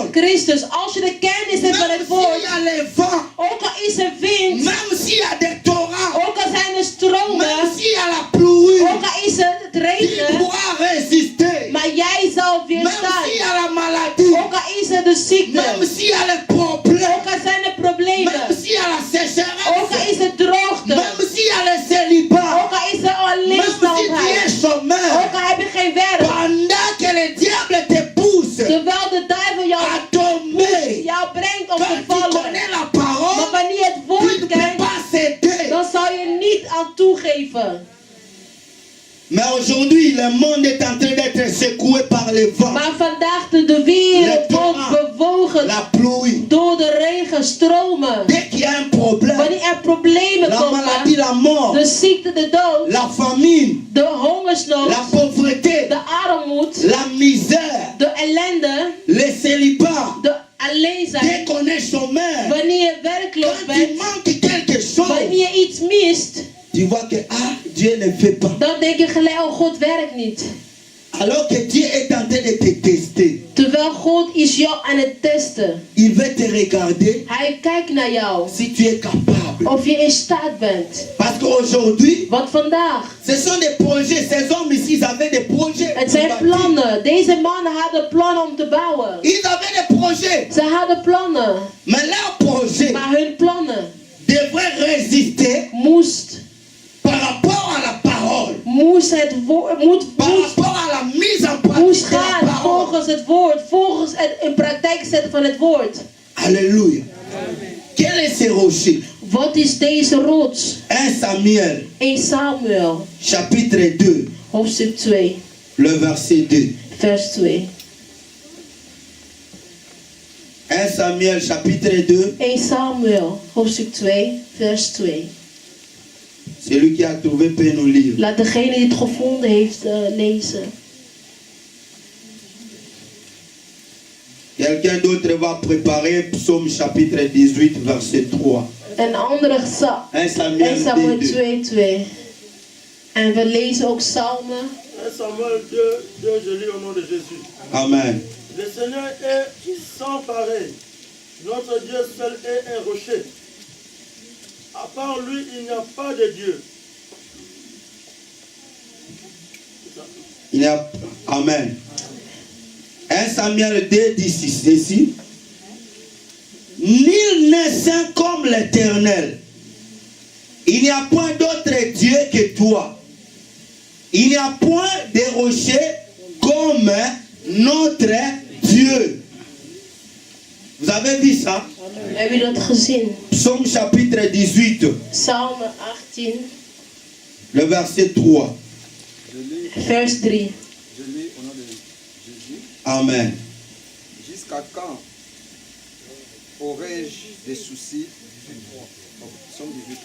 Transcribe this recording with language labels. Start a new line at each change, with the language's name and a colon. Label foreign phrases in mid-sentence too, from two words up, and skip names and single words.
Dutch: Christus, als je de kennis hebt van
French: même
Dutch: het
French: s'il
Dutch: woord,
French: y a les vents,
Dutch: ook al is er wind,
French: même s'il y a des torrents,
Dutch: ook al zijn er stromen,
French: même s'il y a la pluie,
Dutch: ook al is het
French: tu
Dutch: regen,
French: pourras résister.
Dutch: maar jij zal
French: Même
Dutch: weerstaan.
French: s'il y a la maladie,
Dutch: Ook al is er de ziekte,
French: même s'il y a les problèmes,
Dutch: ook al zijn er problemen,
French: même s'il y a la
Dutch: ook al
French: sécheresse,
Dutch: is er droogte,
French: même s'il y a le célibat,
Dutch: ook al is er
French: même si tu
Dutch: alleenstaandheid,
French: es chômeur,
Dutch: ook al heb je geen werk,
French: pendant que le diable te pousse
Dutch: terwijl de duivel
French: à tomber,
Dutch: jou brengt om te
French: quand tu
Dutch: vallen.
French: connais la
Dutch: Maar
French: parole,
Dutch: wanneer je het
French: tu
Dutch: woord
French: ne peux
Dutch: kent,
French: pas céder.
Dutch: dan zal je niet aan toegeven.
French: Mais aujourd'hui, le monde est en train d'être secoué par les vents,
Dutch: Maar vandaag de wereld wordt bewogen
French: la pluie.
Dutch: door de regenstromen.
French: Dès qu'il y a un problème,
Dutch: Wanneer er problemen
French: la maladie,
Dutch: komen,
French: la mort,
Dutch: de ziekte, de dood,
French: la famine,
Dutch: de hongersnood,
French: la pauvreté,
Dutch: de armoed,
French: la misère,
Dutch: de ellende,
French: le célibat,
Dutch: de alleenzijn.
French: dès qu'on est chômeur,
Dutch: Wanneer je werkloos
French: quand il
Dutch: bent,
French: manque quelque chose,
Dutch: wanneer je iets mist,
French: tu vois que Dieu ne fait pas.
Dutch: dan denk je gelijk, oh God werkt niet.
French: Alors que Dieu est en train de te tester,
Dutch: Terwijl God is jou aan het testen.
French: il veut te regarder
Dutch: Hij kijkt naar jou,
French: si tu es capable.
Dutch: of je in staat bent.
French: Parce qu'aujourd'hui,
Dutch: Want vandaag,
French: ce sont des projets. Ces hommes ici, ils avaient des projets.
Dutch: het zijn plannen. Deze mannen hadden plannen om te bouwen.
French: Ils avaient des projets.
Dutch: Ze hadden plannen.
French: Mais leurs projets
Dutch: Maar hun plannen
French: devraient résister
Dutch: moest
French: par rapport à la parole.
Dutch: het woord,
French: Par rapport à la mise en pratique
Dutch: moest
French: de la
Dutch: gaan
French: parole.
Dutch: volgens het woord. Volgens het in praktijk zetten van het woord.
French: Alléluia. Quel est ce rocher?
Dutch: Wat is deze rots? 1 Samuel, 1 Samuel,
French: chapitre 2,
Dutch: hoofdstuk 2,
French: le verset 2.
Dutch: vers 2.
French: 1 1 Samuel chapitre 2.
Dutch: 1 Samuel, hoofdstuk 2, vers 2.
French: Celui qui a trouvé peut nous lire.
Dutch: Laat degene die het gevonden heeft lezen.
French: Quelqu'un d'autre va préparer Psaume chapitre 18 verset 3.
Dutch: Een andere 1 1 Samuel 2. 2, 2. En we lezen ook Psalmen.
French: 1 Samuel 2, 2, je lis au nom de Jésus. Amen. Le Seigneur est sans pareil. Notre Dieu seul est un rocher. À part lui, il n'y a pas de Dieu. Il y a... Amen. 1 Samuel 2 dit ceci. Nul n'est saint comme l'Éternel. Il n'y a point d'autre Dieu que toi. Il n'y a point de rocher comme notre Dieu. Vous avez vu ça?
Dutch: Heb je dat gezien?
French: Psaume chapitre 18,
Dutch: Psalm 18,
French: le verset 3.
Dutch: vers 3.
French: Je lis au nom de Jésus. Amen. Jusqu'à quand aurais-je des soucis? Psaume 18.